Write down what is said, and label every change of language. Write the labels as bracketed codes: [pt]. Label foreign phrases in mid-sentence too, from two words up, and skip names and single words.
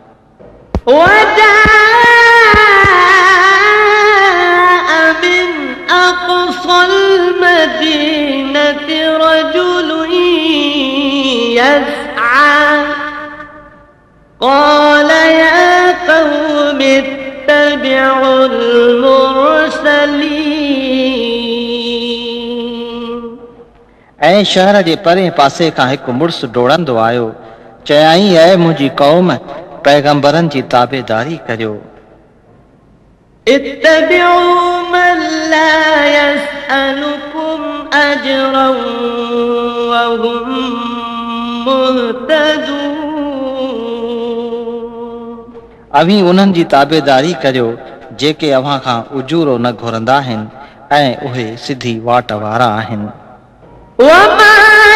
[ar] وجاء من أقصى المدينة رجل يسعى قال يا قوم اتبعوا المرسلين [sd] ऐं शहर जे परे पासे खां हिकु मुड़ुसु डोड़ंदो आयो चयाईं ऐ मुंहिंजी क़ौम पैगंबरनि जी ताबेदारी करियो [ar] اتبعوا من لا يسألكم أجرا وهم مهتدون [sd] अवी उन्हनि जी ताबेदारी करियो जेके अव्हां खां उजूरो न घुरंदा आहिनि ऐं उहे सिधी वाट वारा आहिनि [ar] وما